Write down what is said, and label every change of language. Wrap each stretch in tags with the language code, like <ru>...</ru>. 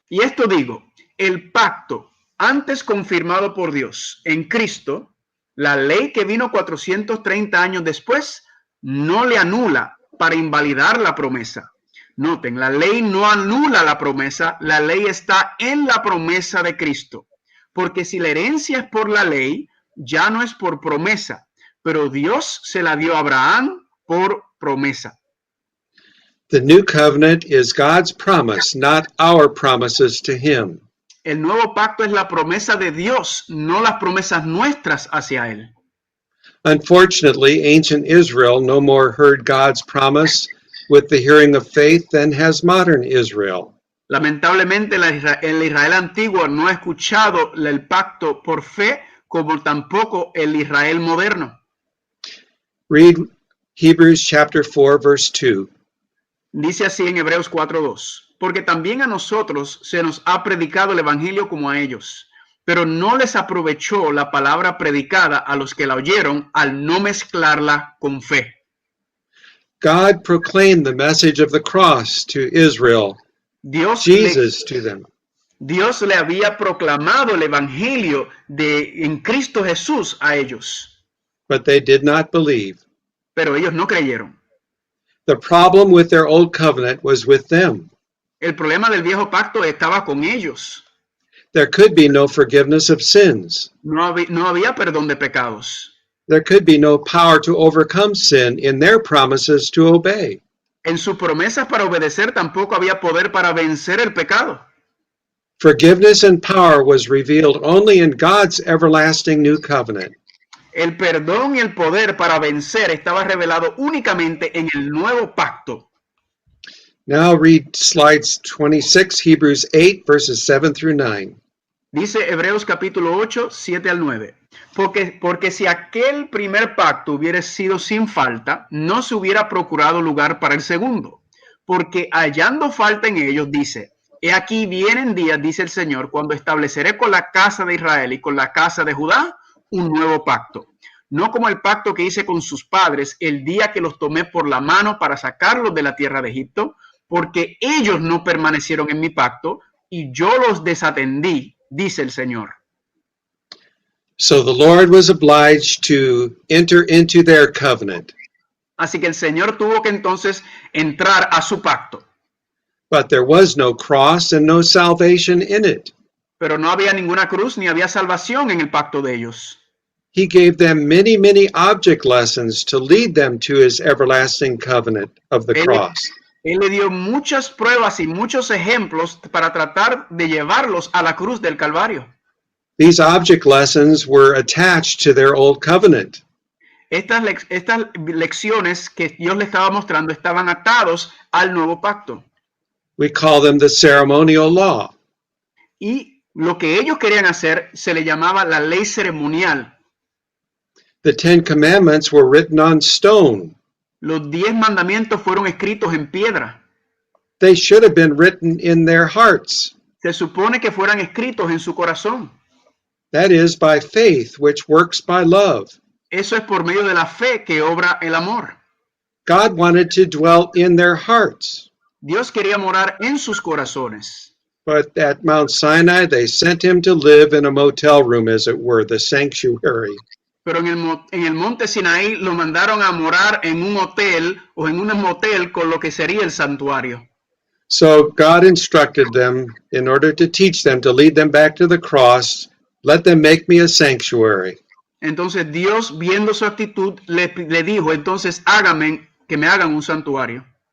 <es>Y esto digo, el pacto antes confirmado por Dios en Cristo, la ley que vino 430 años después, no le anula para invalidar la promesa. Noten, la ley no anula la promesa, la ley está en la promesa de Cristo. Porque si la herencia es por la ley, ya no es por promesa, pero Dios se la dio a Abraham por promesa.</es> <en>The new covenant is God's promise, not our promises to him.</en> <es>El nuevo pacto es la promesa de Dios, no las promesas nuestras hacia él.</es> <en>Unfortunately, ancient Israel no more heard God's promise with the hearing of faith than has modern Israel.</en> <es>Lamentablemente, el Israel antiguo no ha escuchado el pacto por fe, como tampoco el Israel moderno.</es> <en>Read Hebrews chapter 4, verse 2.</en> <es>Dice así en Hebreos 4:2, porque también a nosotros se nos ha predicado el evangelio como a ellos, pero no les aprovechó la palabra predicada a los que la oyeron al no mezclarla con fe.</es> <en>God proclaimed the message of the cross to Israel, Jesus to them.</en> <es>Dios le había proclamado el evangelio en Cristo Jesús a ellos.</es> <en>But they did not believe.</en> <es>Pero ellos no creyeron.</es> <en>The problem with their old covenant was with them.</en> <es>El problema del viejo pacto estaba con ellos.</es> <en>There could be no forgiveness of sins.</en> <es>No había perdón de pecados.</es> <en>There could be no power to overcome sin in their promises to obey.</en> <es>En sus promesas para obedecer tampoco había poder para vencer el pecado.</es> <en>Forgiveness and power was revealed only in God's everlasting new covenant.</en> <es>El perdón y el poder para vencer estaba revelado únicamente en el nuevo pacto.</es> <en>Now read slides 26, Hebrews 8, verses 7 through 9.</en> <es>Dice Hebreos capítulo 8, 7 al 9. Porque si aquel primer pacto hubiera sido sin falta, no se hubiera procurado lugar para el segundo. Porque hallando falta en ellos, dice, he aquí vienen días, dice el Señor, cuando estableceré con la casa de Israel y con la casa de Judá un nuevo pacto, no como el pacto que hice con sus padres el día que los tomé por la mano para sacarlos de la tierra de Egipto, porque ellos no permanecieron en mi pacto y yo los desatendí, dice el Señor.</es> <en>So the Lord was obliged to enter into their covenant.</en> <es>Así que el Señor tuvo que entonces entrar a su pacto.</es> <en>But there was no cross and no salvation in it.</en> <es>Pero no había ninguna cruz ni había salvación en el pacto de ellos.</es> <en>He gave them many, many object lessons to lead them to his everlasting covenant of the cross.</en> <es>Él le dio muchas pruebas y muchos ejemplos para tratar de llevarlos a la cruz del Calvario.</es> <en>These object lessons were attached to their old covenant.</en> <es>Estas lecciones que Dios le estaba mostrando estaban atados al nuevo pacto.</es> <en>We call them the ceremonial law.</en> <es>Y lo que ellos querían hacer se le llamaba la ley ceremonial.</es> <en>The 10 Commandments were written on stone.</en> <es>Los 10 mandamientos fueron escritos en piedra.</es> <en>They should have been written in their hearts.</en> <es>Se supone que fueran escritos en su corazón.</es> <en>That is by faith, which works by love.</en> <es>Eso es por medio de la fe que obra el amor.</es> <en>God wanted to dwell in their hearts.</en> <es>Dios quería morar en sus corazones.</es> <en>But at Mount Sinai, they sent him to live in a motel room, as it were, the sanctuary.</en> <es>Pero en el monte Sinaí lo mandaron a morar en un hotel o en un motel con lo que sería el santuario.</es> <en>So God instructed them in order to teach them, to lead them back to the cross, let them make me a sanctuary.</en> <es>Entonces Dios, viendo su actitud, le dijo, entonces que me hagan un santuario.</es>